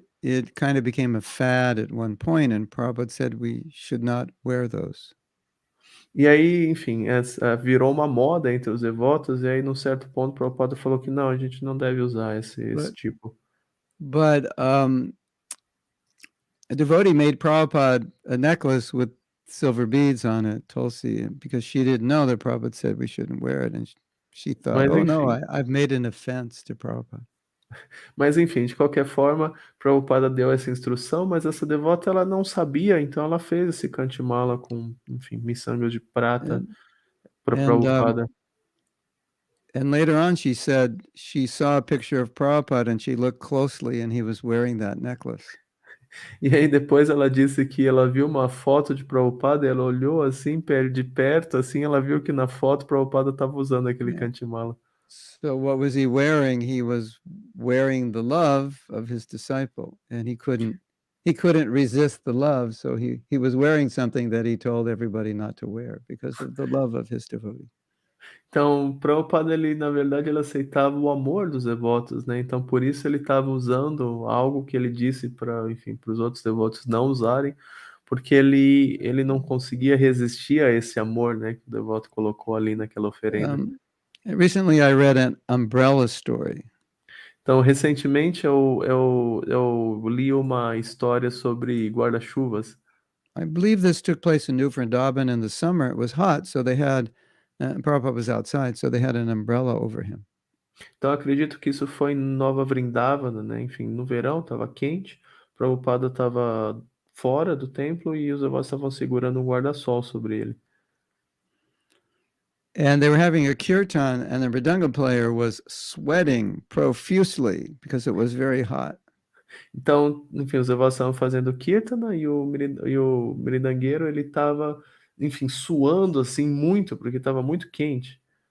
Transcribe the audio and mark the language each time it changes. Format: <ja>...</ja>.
<en>it kind of became a fad at one point, and Prabhupada said we should not wear those.</en> <pt>E aí, enfim, virou uma moda entre os devotos, e aí num certo ponto o Prabhupada falou que não, a gente não deve usar esse tipo.</pt> <en>But a devotee made Prabhupada a necklace with silver beads on it, Tulsi, because she didn't know that Prabhupada said we shouldn't wear it, and she thought,</en> <pt>Mas</pt> <en>oh no,</en> <pt>enfim,</pt> <en>I've made an offense to Prabhupada.</en> <pt>de qualquer forma, Prabhupada deu essa instrução, mas essa devota ela não sabia, então ela fez esse cantimala com, enfim, miçangas de prata para</pt> <en>And</en> <pt>Prabhupada.</pt> <en>and later on, she said she saw a picture of Prabhupada and she looked closely and he was wearing that necklace.</en> <pt>E aí depois ela disse que ela viu uma foto de Prabhupada, e ela olhou assim, de perto, assim, ela viu que na foto Prabhupada estava usando aquele cantimala.</pt> <en>So what was he wearing? He was wearing the love of his disciple, and he couldn't resist the love, so he was wearing something that he told everybody not to wear because of the love of his devotee.</en> <pt>Então, Prabhupada, ele, na verdade, ele aceitava o amor dos devotos, né? Então, por isso ele estava usando algo que ele disse para, enfim, para os outros devotos não usarem, porque ele não conseguia resistir a esse amor, né, que o devoto colocou ali naquela oferenda.</pt> <en>Recently, I read an umbrella story.</en> <pt>Então, recentemente eu li uma história sobre guarda-chuvas.</pt> <en>I believe this took place in New Vrindavan in the summer. It was hot, so they had Prabhupada was outside, so they had an umbrella over him.</en> <pt>Então, acredito que isso foi em Nova Vrindavana, né? Enfim, no verão estava quente, Prabhupada estava fora do templo e os devotos estavam segurando um guarda-sol sobre ele.</pt> <en>And they were having a kirtan, and the mridanga player was sweating profusely because it was very hot.</en> <pt>Então, enfim, os devotos estavam fazendo kirtana e o mridangueiro, ele estava, enfim, suando assim muito, porque estava muito quente.</pt>